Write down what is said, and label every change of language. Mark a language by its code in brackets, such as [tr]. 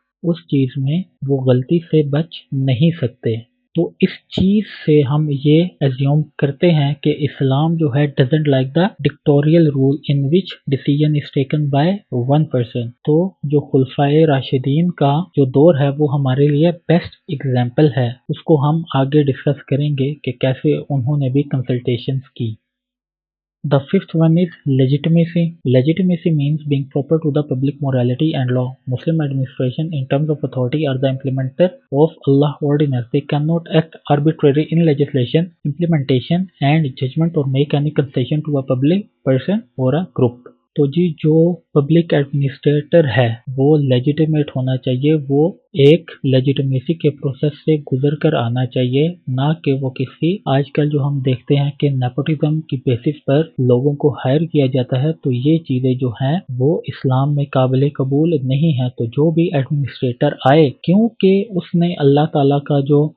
[ur] اس چیز میں وہ غلطی سے بچ نہیں سکتے۔ تو اس چیز سے ہم یہ ایزیوم کرتے ہیں کہ اسلام جو ہے [en] Doesn't like the dictatorial rule in which decision is taken by one person. [ur] تو جو خلفائے راشدین کا جو دور ہے وہ ہمارے لیے بیسٹ ایگزامپل ہے، اس کو ہم آگے ڈسکس کریں گے کہ کیسے انہوں نے بھی کنسلٹیشنز کی۔ [en] The fifth one is legitimacy. Legitimacy means being proper to the public morality and law. Muslim administration in terms of authority are the implementer of Allah ordinance. They cannot act arbitrarily in legislation, implementation and judgment or make any concession to a public person or a group. [ur] تو جی جو public administrator ہے وہ legitimate ہونا چاہیے، وہ ایک legitimacy کے process سے گزر کر آنا چاہیے، نہ کہ وہ کسی آج کل جو ہم دیکھتے ہیں کہ نیپوٹزم کی بیسس پر لوگوں کو ہائر کیا جاتا ہے، تو یہ چیزیں جو ہیں وہ اسلام میں قابل قبول نہیں ہیں۔ تو جو بھی ایڈمنسٹریٹر آئے کیونکہ اس نے اللہ تعالیٰ کا جو